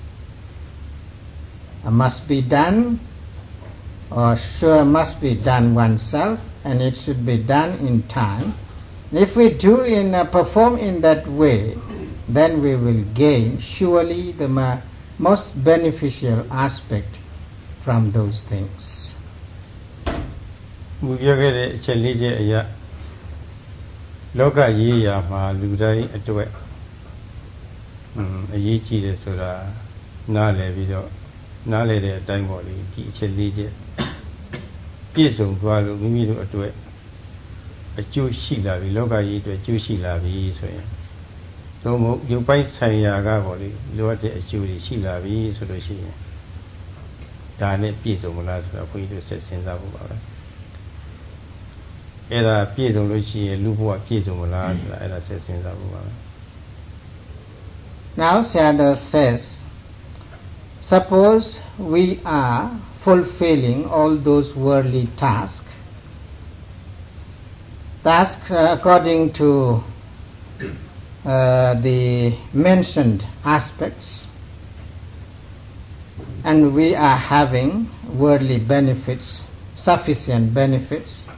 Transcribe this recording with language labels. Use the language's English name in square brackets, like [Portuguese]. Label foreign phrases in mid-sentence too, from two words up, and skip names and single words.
[English] Must be done, or sure must be done oneself, and it should be done in time. If we perform in that way, then we will gain surely the most beneficial aspect from those things. [Burmese] မူပြောခဲ့တဲ့အချက်လေးချက်အရာလောကရေးရာမှာလူတိုင်းအတွက်အရေးကြီးတယ်ဆိုတာနားလည်ပြီးတော့နားလည်တဲ့အ တိုင်းပေါ့လေဒီအချက်လေးချက်ပြည့်စုံသွားလို့မိမိတို့အတွက်အကျိုးရှိလာပြီလောကကြီးအတွက်အကျိုးရှိလာပြီဆိုရင်သုံးဖို့ရုပ်ပိုင်းဆိုင်ရာကပေါ့လေလိုအပ်တဲ့အကျိုးတွေရှိလာပြီဆိုလို့ရှိရင်ဒါနဲ့ပြည့်စုံမလားဆိုတော့ဘုန်းကြီးတို့ဆက်စဉ်းစားဖို့ပါပဲအဲ့ဒါပြည့်စုံလို့ရှိရင်လူဘဝပြည့်စုံမလားဆိုတာအဲ့ဒါဆက်စဉ်းစားဖို့ပါပဲ [English] Now Sayadaw says, suppose we are fulfilling all those worldly tasks according to the mentioned aspects, and we are having worldly benefits, sufficient benefits